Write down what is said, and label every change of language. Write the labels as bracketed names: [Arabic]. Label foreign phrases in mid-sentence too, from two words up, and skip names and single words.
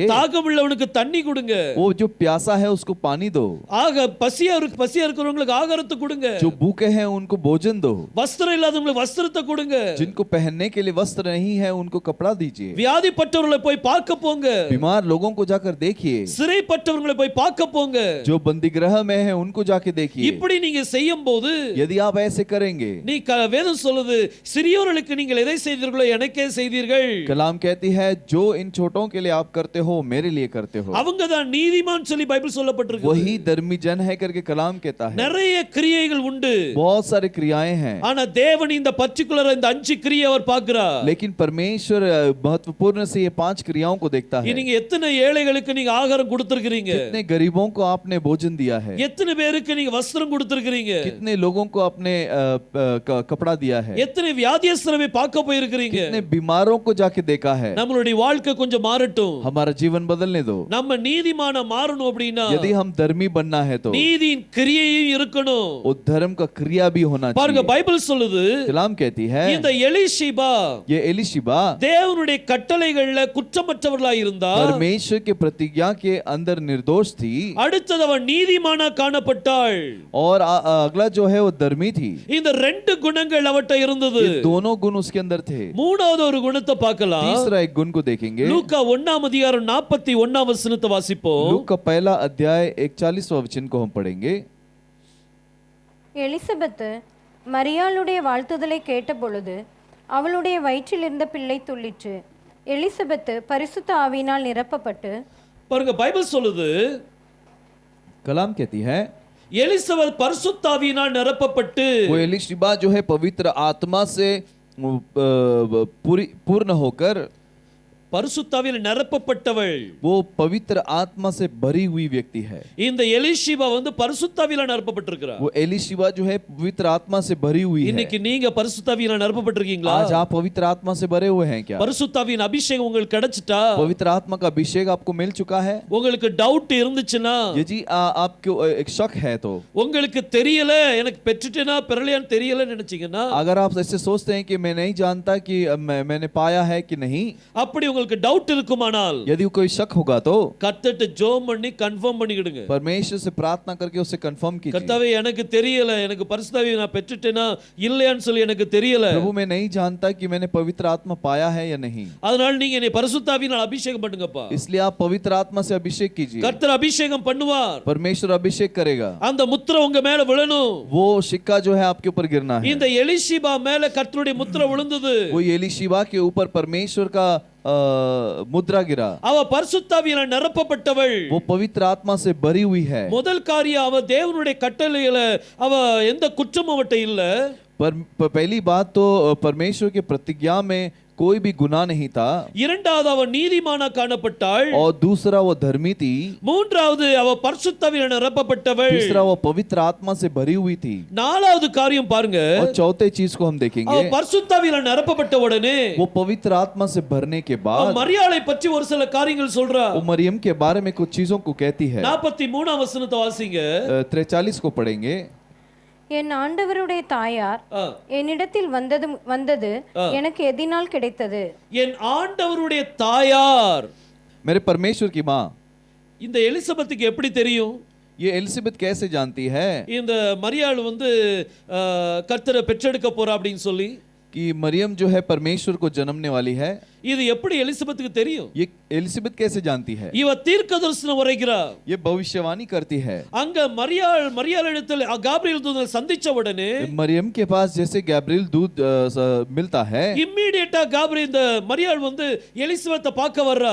[Tamil] தாகமுள்ளவனுக்கு தண்ணி கொடுங்க. [Hindi] वो जो प्यासा है उसको पानी दो, [Tamil] பசியா இருக்கிறவங்களுக்கு ஆகாரத்தை கொடுங்க. [Hindi] जो भूखे हैं उनको भोजन दो, [Tamil] வஸ்திரம் இல்லாதவங்களுக்கு வஸ்திரத்தை கொடுங்க. [Hindi] जिनको पहनने के लिए वस्त्र नहीं है उनको कपड़ा दीजिए। [Tamil] வியாதிப்பட்டவர்களை போய் பார்க்க போங்க. [Hindi] बीमार लोगों को जाकर देखिए, [Tamil] சிறைப்பட்டவர்களை போய் பார்க்க போங்க. [Hindi] जो बंदी गृह में है उनको जाके देखिए। [Tamil] இப்படி நீங்க செய்யும்போது [Hindi] यदि आप ऐसे करेंगे, [Tamil] நீ வேதம் சொல்லுது சிறியோர்களுக்கு நீங்கள் எதை செய்தீர்களோ எனக்கே செய்தீர்கள். [Hindi] कलाम कहती है जो इन छोटों के लिए आप करते हो मेरे लिए करते हो। [Tamil] அவங்க தான் நீதிமான் சொல்லி பைபிள் சொல்லப்பட்டிருக்கு. [Hindi] वही धर्मी जन है करके कलाम कहता है। [Tamil] நிறைய கிரியைகள் உண்டு, [Hindi] बहुत सारी क्रियाएं हैं, [Tamil] ஆனா தேவன் இந்த பர்టిక్యులர் இந்த 5 கிரியை அவர் பார்க்கிறார். [Hindi] लेकिन परमेश्वर महत्वपूर्ण से ये 5 क्रियाओं को देखता है। [Tamil] நீங்க எத்தனை ஏழைகளுக்கு நீங்க ஆகாரம் கொடுத்திருக்கீங்க? [Hindi] कितने गरीबों को आपने भोजन दिया है? [Tamil] எத்தனை பேருக்கு நீங்க வஸ்திரம் கொடுத்திருக்கீங்க? [Hindi] कितने लोगों को आपने कपड़ा दिया है? [Tamil] எத்தனை வியாதியஸ்தரை பார்க்க போயிருக்கீங்க? [Hindi] कितने बीमारों को जाके देखा है? [Tamil] நம்மளுடைய வாழ்க்கை கொஞ்சம் மாறட்டும். [Hindi] हमारा जीवन बदलने दो। [Tamil] நம்ம நீதிமான மாறணும் அப்படினா [Hindi] यदि हम धर्मी बनना है तो [Tamil] நீதியின் கிரியையும் இருக்கணும். [Hindi] वो धर्म का क्रिया भी होना [Tamil] பாருங்க [Hindi] चाहिए। [Tamil] பைபிள் சொல்லுது, [Hindi] कलाम कहती है [Tamil] இந்த எலிஷிபா [Hindi] ये एलीशिबा [Tamil] தேவனுடைய கட்டளைகள்ல குற்றமற்றவர்களாய் இருந்தார். [Hindi] परमेश्वर के प्रतिज्ञा के अंदर निर्दोष थी, [Tamil] அடுத்தது அவன் நீதிமானா காணப்பட்டாள். [Hindi] और अगला जो है वो धर्मी थी। [Tamil] இந்த ரெண்டு குணங்கள் அவட்ட இருந்தது. [Hindi] ये दोनों गुण उसके अंदर थे। [Tamil] மூணாவது ஒரு குணத்தை பார்க்கலாம். [Hindi] तीसरा एक गुण को देखेंगे। [Tamil] லூக்கா 1 அதிகாரம் 41 வசனத்தை வாசிப்போம். [Hindi] लूका का पहला अध्याय 41वां वचन को हम पढ़ेंगे। [Tamil] எலிசபெத் மரியாளுடைய வாழ்த்துதலை கேட்டபொழுது அவளுடைய வயிற்றில் இருந்த பிள்ளை துள்ளிற்று. எலிசபெத் பரிசுத்த ஆவியினால் நிரப்பப்பட்டு, பாருங்க பைபிள் சொல்லுது, [Hindi] कलाम कहती है [Tamil] எலிசபெத் பரிசுத்த ஆவியினால் நிரப்பப்பட்டு, [Hindi] वो एलीशिबा जो है पवित्र आत्मा से पूर्ण होकर, [Tamil] பரிசுத்த ஆவியில் நிரப்பப்பட்டவள், [Hindi] वो पवित्र आत्मा से भरी हुई व्यक्ति है। [Tamil] இந்த எலிஷிபா வந்து பரிசுத்த ஆவியில நிரப்பப்பட்டிருக்கிறார். [Hindi] वो एलीशिबा जो है पवित्र आत्मा से भरी हुई है। [Tamil] இன்னைக்கு நீங்க பரிசுத்த ஆவியில நிரப்பப்பட்டிருக்கீங்களா? [Hindi] आज आप पवित्र आत्मा से भरे हुए हैं क्या? [Tamil] பரிசுத்த ஆவியின் அபிஷேகம் உங்களுக்கு கிடைச்சிட்டா? [Hindi] पवित्र आत्मा का अभिषेक आपको मिल चुका है? [Tamil] உங்களுக்கு டவுட் இருந்துச்சுன்னா, [Hindi] यदि आपको एक शक है तो, [Tamil] உங்களுக்கு தெரியல எனக்கு பெற்றுட்டேனா பெறலையான்னு தெரியல நினைச்சீங்கன்னா, [Hindi] अगर आप ऐसे सोचते हैं कि मैं नहीं जानता कि मैंने पाया है कि नहीं, [Tamil] அப்படி உங்களுக்கு டவுட் இருக்குமானால் [Hindi] यदि कोई शक होगा तो [Tamil] கர்த்தர்ட்ட ஜெபம் பண்ணி கன்ஃபார்ம் பண்ணிடுங்க. [Hindi] परमेश्वर से प्रार्थना करके उसे कंफर्म कीजिए। [Tamil] கர்த்தாவே எனக்கு தெரியல, எனக்கு பரிசுத்த ஆவியை நான் பெற்றுட்டேனா இல்லையான்னு சொல்லி எனக்கு தெரியல. [Hindi] प्रभु मैं नहीं जानता कि मैंने पवित्र आत्मा पाया है या नहीं, [Tamil] அதனால நீங்க என்னை பரிசுத்த ஆவியினால் அபிஷேகம் பண்ணுங்கப்பா. [Hindi] इसलिए आप पवित्र आत्मा से अभिषेक कीजिए। [Tamil] கர்த்தர் அபிஷேகம் பண்ணுவார். [Hindi] परमेश्वर अभिषेक करेगा। [Tamil] அந்த முத்திரை உங்க மேல விழணும். [Hindi] वो सिक्का जो है आपके ऊपर गिरना है। [Tamil] இந்த எலிஷிபா மேல கர்த்தருடைய முத்திரை விழுந்தது. [Hindi] वो एलीशिबा के ऊपर परमेश्वर का मुद्रा गिरा। [Tamil] அவ பரிசுத்த ஆவியினால் நிரப்பப்பட்டவள். [Hindi] वो पवित्र आत्मा से भरी हुई है। [Tamil] முதல் காரியம் அவ தேவனுடைய கட்டளையில அவ எந்த குற்றமும் அவட்ட இல்ல. [Hindi] पहली बात तो परमेश्वर की प्रतिज्ञा में कोई भी गुनाह नहीं था। [Tamil] இரண்டாவது அவ நீதிமானா காணப்பட்டாள். [Hindi] और दूसरा वो धर्मी थी। [Tamil] மூன்றாவது அவ பரிசுத்த ஆவியினால் நிரப்பப்பட்டவள். [Hindi] तीसरा वो पवित्र आत्मा से भरी हुई थी। [Tamil] நாலாவது காரியம் பாருங்க, [Hindi] और चौथे चीज को हम [Tamil] அவ [Hindi] देखेंगे, [Tamil] பரிசுத்த ஆவியினால் நிரப்பப்பட்ட உடனே [Hindi] वो पवित्र आत्मा से भरने के [Tamil] அவ [Hindi] बाद [Tamil] மரியாளை பற்றி ஒரு சில காரியங்கள் சொல்றா. [Hindi] वो मरियम के बारे में कुछ चीजों को कहती है। [Tamil] 43 वசனத்தை வாசிங்க. [Hindi] 43 को पढ़ेंगे। [Tamil] என் ஆண்டவருடைய தாயார் என்னிடத்தில் வந்தது எனக்கு எதினால் கிடைத்தது? என் ஆண்டவருடைய தாயார், [Hindi] मेरे परमेश्वर की माँ। [Tamil] இந்த எலிசபெத்துக்கு எப்படி தெரியும்? [Hindi] ये एलिजाबेथ कैसे जानती है [Tamil] இந்த மரியாள் வந்து கர்த்தரை பெற்றெடுக்க போறா அப்படின்னு சொல்லி? [Hindi] कि मरियम जो है परमेश्वर को जन्मने वाली है? [Tamil] இது எப்படி எலிசபெத்துக்கு தெரியும்? [Hindi] ये एलिजाबेथ कैसे जानती है? [Tamil] இவ தீர்க்கதரிசனம் உரைக்கிறா. [Hindi] ये भविष्यवाणी करती है। [Tamil] அங்க மரியாளிடத்தில் காபிரியேல் தூதனை சந்திச்ச உடனே [Hindi] मरियम के पास जैसे गैब्रिएल दूत मिलता है, [Tamil] இம்மீடியட்டா காபிரியேல் இந்த மரியாள் வந்து எலிசபெத்தை பார்க்க வர்றா.